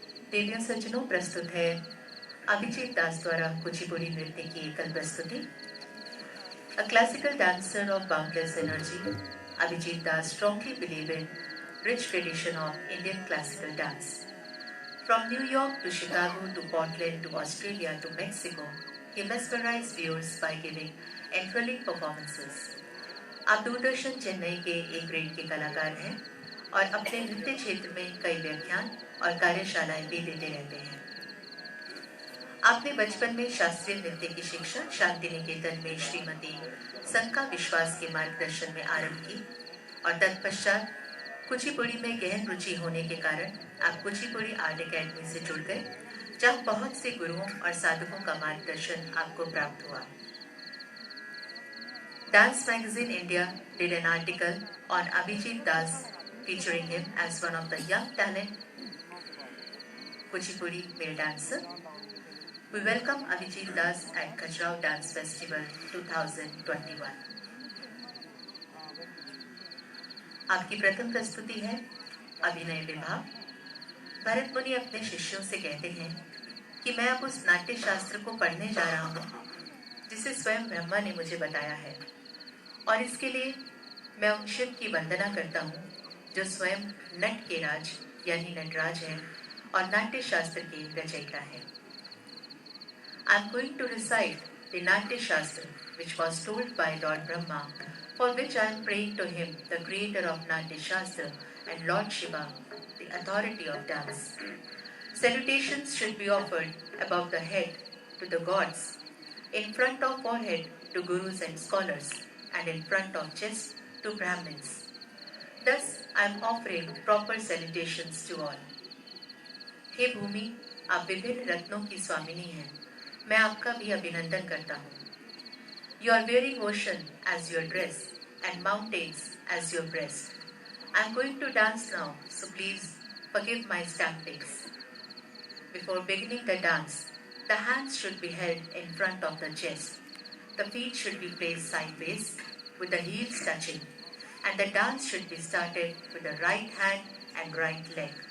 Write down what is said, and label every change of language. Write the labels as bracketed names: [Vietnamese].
[Hindi] देवियों सज्जनों, प्रस्तुत है अभिजीत दास द्वारा कुचिपुड़ी नृत्य की एकल प्रस्तुति. [English] A classical dancer of boundless energy, Abhijit Das strongly believed in rich tradition of Indian classical dance. From New York to Chicago to Portland to Australia to Mexico, he mesmerized viewers by giving enthralling performances. [Hindi] आप दूरदर्शन चेन्नई के एक grade के कलाकार हैं और अपने नृत्य क्षेत्र में कई व्याख्यान और कार्यशालाएं भी देते रहते हैं. आपने बचपन में शास्त्रीय नृत्य की शिक्षा शांति निकेतन में श्रीमती संका विश्वास के मार्गदर्शन में आरंभ की और तत्पश्चात कुचिपुड़ी में गहन रुचि होने के कारण आप कुचिपुड़ी आर्ट एकेडमी से जुड़ गए, जहाँ बहुत से गुरुओं और साधकों का मार्गदर्शन आपको प्राप्त हुआ. [English] Dance Magazine India did an article on Abhijit Das featuring him as one of the young talent Kuchipudi male dancer. We welcome Abhijit Das at Khajuraho Dance Festival 2021. [Hindi] आपकी प्रथम प्रस्तुति है अभिनय विभाग. भरत मुनि अपने शिष्यों से कहते हैं कि मैं अब उस नाट्य शास्त्र को पढ़ने जा रहा हूँ जिसे स्वयं ब्रह्मा ने मुझे बताया है, और इसके लिए मैं उन शिव की वंदना करता हूँ जो स्वयं नट के राज यानी नटराज है और नाट्य शास्त्र के रचयिता है. [English] I am going to recite the Natya Shastra which was told by Lord Brahma, for which I am praying to him, the creator of Natya Shastra, and Lord Shiva, the authority of dance. Salutations should be offered above the head to the gods, in front of forehead to gurus and scholars, and in front of chest to Brahmins. Thus I am offering proper salutations to all. [Hindi] हे भूमि, आप विभिन्न रत्नों की स्वामिनी हैं. मैं आपका भी अभिनंदन करता हूँ. [English] You are wearing ocean as your dress and mountains as your breast. I am going to dance now, so please forgive my stampings. Before beginning the dance, the hands should be held in front of the chest. The feet should be placed sideways with the heels touching, and the dance should be started with the right hand and right leg.